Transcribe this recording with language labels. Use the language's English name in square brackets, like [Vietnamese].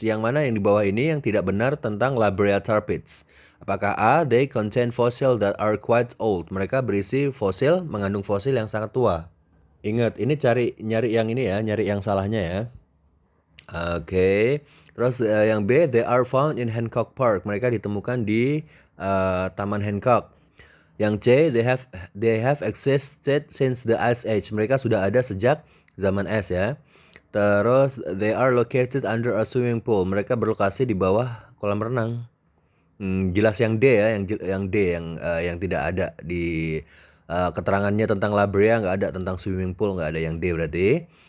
[Indonesian] Yang mana yang di bawah ini yang tidak benar tentang La Brea Tar Pits? Apakah [English] A, they contain fossil that are quite old? [Indonesian] Mereka berisi fosil, mengandung fosil yang sangat tua. Ingat, ini nyari yang ini ya, nyari yang salahnya ya. [English] Oke. [Indonesian] Terus yang B, [English] they are found in Hancock Park. [Indonesian] Mereka ditemukan di Taman Hancock. Yang C, [English] they have existed since the Ice Age. [Indonesian] Mereka sudah ada sejak zaman es ya. Terus [English] they are located under a swimming pool. [Indonesian] Mereka berlokasi di bawah kolam renang. Jelas yang D ya, yang D yang tidak ada di keterangannya tentang La Brea, nggak ada tentang swimming pool, nggak ada yang D berarti.